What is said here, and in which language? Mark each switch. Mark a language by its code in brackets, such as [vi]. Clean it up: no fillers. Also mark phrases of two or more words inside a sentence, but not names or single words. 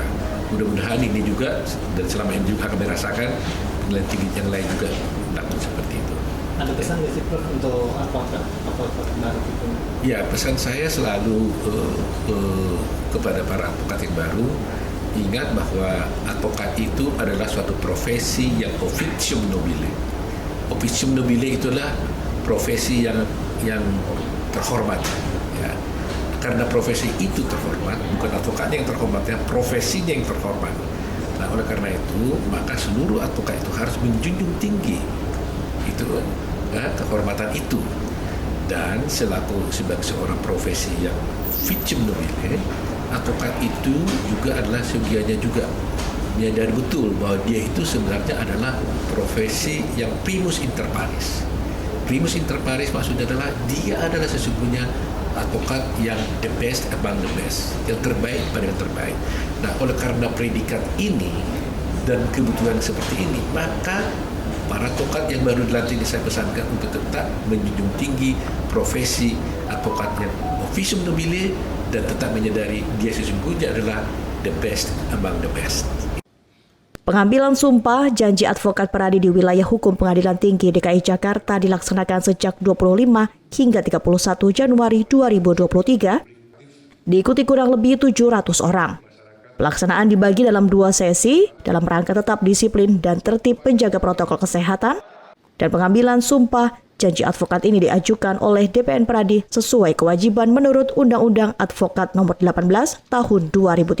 [id] Mudah-mudahan ini juga, dan selama ini juga kami rasakan Pengadilan Tinggi yang lain juga melakukan seperti itu. Ada pesan nggak sih Prof untuk advokat baru itu? Ya, pesan saya selalu kepada para advokat yang baru, ingat bahwa advokat itu adalah suatu profesi yang [la] officium nobile. Officium nobile [id] itulah profesi yang terhormat, ya. Karena profesi itu terhormat, bukan advokatnya yang terhormat, ya, profesinya yang terhormat. Nah, oleh karena itu, maka seluruh advokat itu harus menjunjung tinggi itu kehormatan itu. Dan sebagai seorang profesi yang [la] ficem nobile, [id] advokat itu juga adalah segianya juga menyadari betul bahwa dia itu sebenarnya adalah profesi yang [la] primus inter pares. Primus inter pares [id] maksudnya adalah dia adalah sesungguhnya advokat yang [en] the best among the best, [id] yang terbaik pada yang terbaik. Nah, oleh karena predikat ini dan kebutuhan seperti ini, maka para advokat yang baru dilantik saya pesankan untuk tetap menjunjung tinggi profesi advokat yang [la] officium nobile [id] dan tetap menyadari dia sesungguhnya adalah [en] the best among the best. [id] Pengambilan sumpah janji advokat Peradi di wilayah hukum Pengadilan Tinggi DKI Jakarta dilaksanakan sejak 25 hingga 31 Januari 2023, diikuti kurang lebih 700 orang. Pelaksanaan dibagi dalam 2 sesi dalam rangka tetap disiplin dan tertib menjaga protokol kesehatan, dan pengambilan sumpah janji advokat ini diajukan oleh DPN Peradi sesuai kewajiban menurut Undang-Undang Advokat Nomor 18 Tahun 2003.